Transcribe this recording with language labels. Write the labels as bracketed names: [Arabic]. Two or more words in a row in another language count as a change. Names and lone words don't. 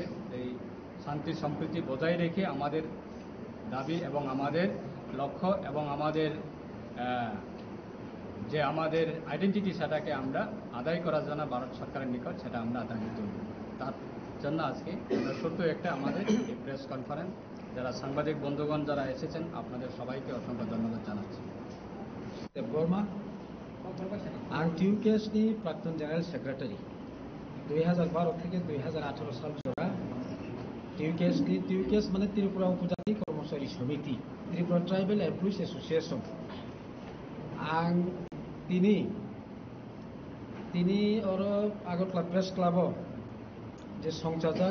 [Bangla] এই শান্তি সম্প্রীতি বজায় রেখে আমাদের দাবি এবং আমাদের লক্ষ্য এবং আমাদের যে আমাদের আইডেন্টিটি সেটাকে আমরা আদায় করার জন্য ভারত সরকারের নিকট সেটা আমরা আদায় করব। তার জন্য আজকে ছোট্ট একটা আমাদের এই প্রেস কনফারেন্স। যারা সাংবাদিক বন্ধুগণ যারা এসেছেন আপনাদের সবাইকে অসংখ্য ধন্যবাদ জানাচ্ছি। [Kok Borok] देबबर्मा आं टिउकेएसनि प्राक्तन जेनेरेल सेक्रेटारि 2012 থেকে 2018 साल जरा टिउकेएस माने त्रिपुरा उपजाति कर्मचारी समिति त्रिपुरा ट्राइबल एमप्लयिज एसोसिएशन आं तिनी और आगरतला प्रेस क्लाब जे संचाजक